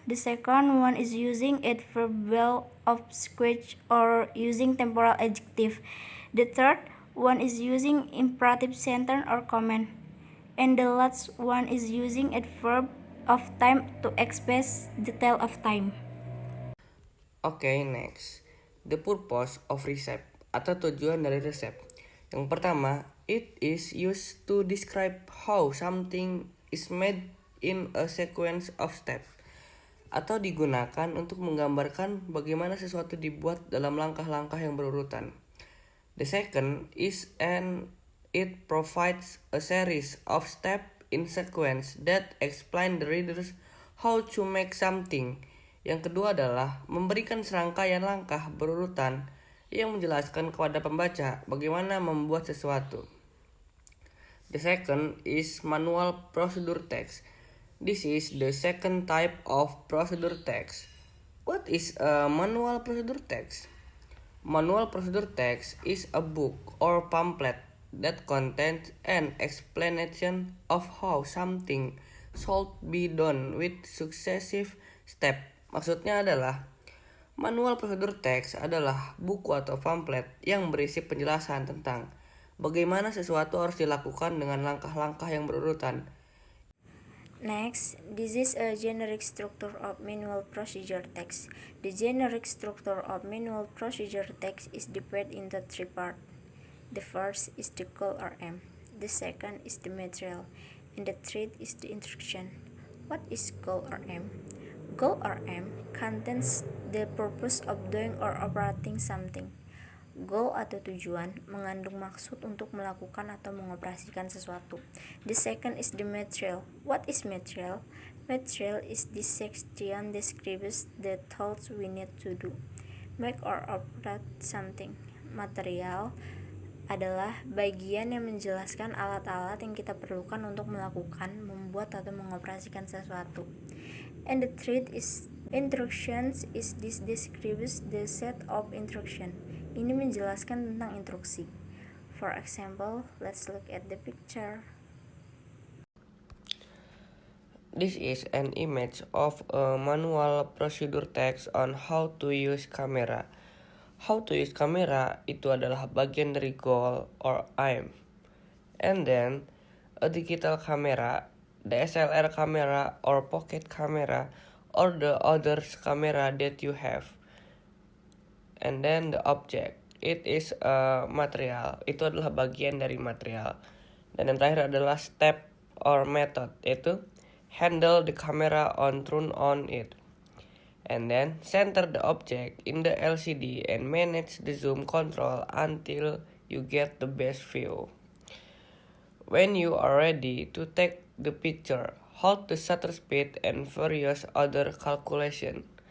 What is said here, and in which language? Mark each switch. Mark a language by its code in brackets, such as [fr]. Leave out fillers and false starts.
[en] The second one is using adverbial of speech or using temporal adjective. The third one is using imperative sentence or command. And the last one is using adverb of time to express detail of time. Okay, next. The purpose of recipe [id] atau tujuan dari resep. Yang pertama, [en] it is used to describe how something is made in a sequence of steps, [id] atau digunakan untuk menggambarkan bagaimana sesuatu dibuat dalam langkah-langkah yang berurutan. [en] The second is it provides a series of steps in sequence that explain the readers how to make something. [id] Yang kedua adalah memberikan serangkaian langkah berurutan yang menjelaskan kepada pembaca bagaimana membuat sesuatu. [en] The second is manual procedure text. This is the second type of procedure text. What is a manual procedure text? Manual procedure text is a book or pamphlet that contains an explanation of how something should be done with successive steps. [id] Maksudnya adalah manual procedure text adalah buku atau pamflet yang berisi penjelasan tentang bagaimana sesuatu harus dilakukan dengan langkah-langkah yang berurutan. [en] Next, this is a generic structure of manual procedure text. The generic structure of manual procedure text is divided into three parts. The first is the goal or aim, the second is the material, and the third is the instruction. What is goal or aim? Goal or aim contains the purpose of doing or operating something. [id] Goal atau tujuan mengandung maksud untuk melakukan atau mengoperasikan sesuatu. [en] The second is the material. What is material? Material is the section describes the tasks we need to do, make or operate something. [id] Material adalah bagian yang menjelaskan alat-alat yang kita perlukan untuk melakukan, membuat atau mengoperasikan sesuatu. [en] And the third is instructions is this describes the set of instruction. [id] Ini menjelaskan tentang instruksi. [en] For example, let's look at the picture. This is an image of a manual procedure text on how to use camera. How to use camera [id] itu adalah bagian dari [en] goal or aim. And then, a digital camera, DSLR camera or pocket camera, or the other camera that you have. And then the object, it is a material, [id] itu adalah bagian dari [en] material. [id] Dan yang terakhir adalah [en] step or method, yaitu handle the camera on turn on it. And then center the object in the LCD and manage the zoom control until you get the best view. When you are ready to take the picture, hold the shutter speed and various other calculation.